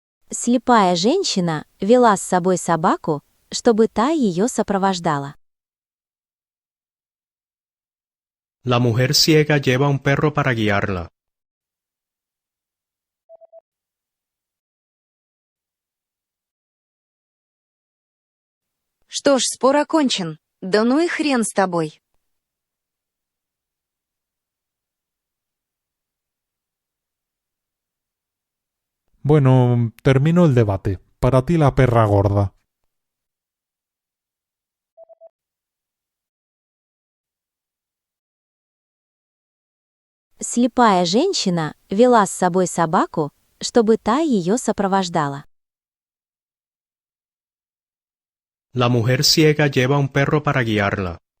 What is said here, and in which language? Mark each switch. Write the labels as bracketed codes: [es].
[ru] Слепая женщина вела с собой собаку, чтобы та ее сопровождала. [es] La mujer ciega lleva un perro para guiarla. [ru] Что ж, спор окончен. Да ну и хрен с тобой. [es] Bueno, termino el debate. Para ti la perra gorda. [ru] Слепая женщина вела с собой собаку, чтобы та ее сопровождала. [es] La mujer ciega lleva un perro para guiarla.